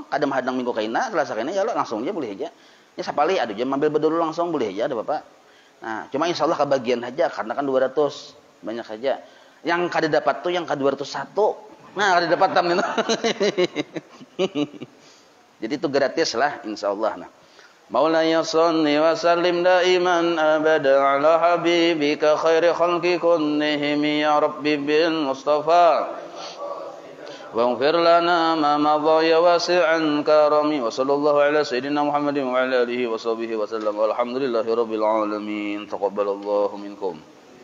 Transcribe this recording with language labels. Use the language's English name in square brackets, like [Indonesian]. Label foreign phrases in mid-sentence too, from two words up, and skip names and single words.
[Indonesian] Kadang hadang minggu kaina, Selasa kaina ya lo langsung aja boleh aja. Ini sapali ada aja ambil bedul langsung boleh aja ada Bapak. Nah, cuma insyaallah kebagian aja karena kan 200 banyak aja. Yang kada dapat tuh yang ke 201. Nah, kada dapat tam itu. Jadi itu gratis lah insyaallah. Nah, [Arabic] مولاي صل وسلم دائما أبدا على حبيبك خير الخلق كلهم يا ربي بالمصطفى. واغفر لنا ما مضى يا واسع الكرم وصلى الله على سيدنا محمد وعلى آله وصحبه وسلم. والحمد لله رب العالمين. تقبل الله منكم.